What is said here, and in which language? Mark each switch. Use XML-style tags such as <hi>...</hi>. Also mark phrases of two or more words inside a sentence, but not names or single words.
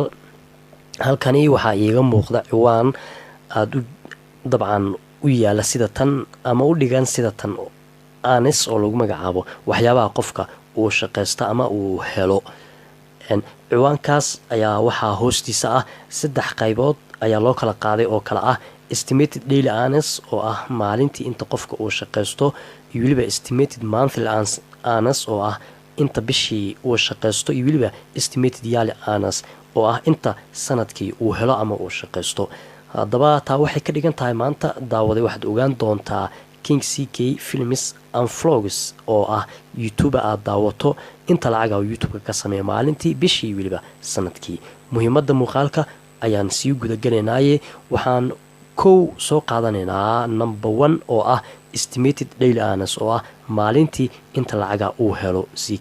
<so>halkani waxaa iiga muuqda ciwaan aada dabcan u yaala sida tan ama u dhigan sida tan anis oo lagu magacaabo waxyaabaha qofka uu shaqaysta ama uu helo. ciwaankaas ayaa waxaa hoostiisa ah 3 qaybood ayaa loo kala qaaday oo kale ah</so> <en>estimated daily earnings</en> <so>oo ah maalintii inta qofka uu shaqaysto iyo weliba</so> <en>estimated monthly earnings</en> <so>oo ah inta bishii uu shaqaysto iyo weliba</so> <en>estimated yearly earnings</en> <so>oo ah inta sanadkii uu helo ama uu shaqaysto. haddaba taa waxay ka dhigan tahay maanta daawaday waxaad ogaan doontaa king ck films and vlogs oo ah youtuber aad daawato inta lacaga oo youtube-ka ka sameeya maalintii bishii weliba sanadkii. muhiimadda muuqaalka ayaan sii gudagelaynaye waxaan kow soo qaadanaynaa number 1 oo ah</so> <en>estimated daily earnings</en> <so>oo ah maalintii inta lacaga uu helo ck.</so>